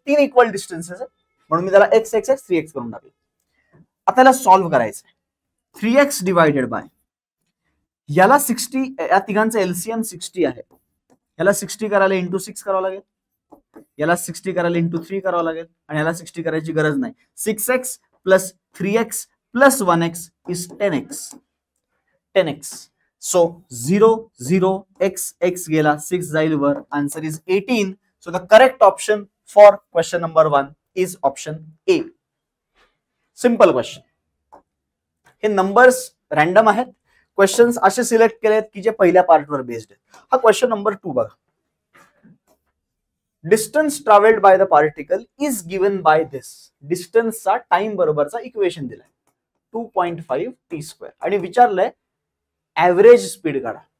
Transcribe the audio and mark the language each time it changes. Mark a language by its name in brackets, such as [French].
[Marathi] 3 equal distances म्हणून मी त्याला x 3x करून टाकलं. आता याला सॉल्व्ह करायचंय. 3x डिवाइडेड बाय याला 60, या तिघांचं एलसीएम 60 आहे. याला 60 करायला इंटू 6 करावं लागेल, याला 60 करायला इंटू 3 करावं लागेल आणि याला 60 करायची गरज नाही. [English] 6x plus 3x plus 1x is 10x. [Marathi] So 0 0 x गेला, 6 जाईल वर, [English] Answer is 18. So the correct option for question number 1 is option A. [Marathi] Simple question. हे नंबर्स रॅन्डम आहेत. क्वेश्चन्स असे सिलेक्ट केलेत की जे पहिल्या पार्टवर बेस्ड आहेत. हा क्वेश्चन नंबर 2 बघा. [English] Distance travelled by the particle is given by this. [Marathi] डिस्टन्सचा time बरोबरचा equation दिलाय 2.5 t² आणि विचारलंय ऍव्हरेज स्पीड काढा.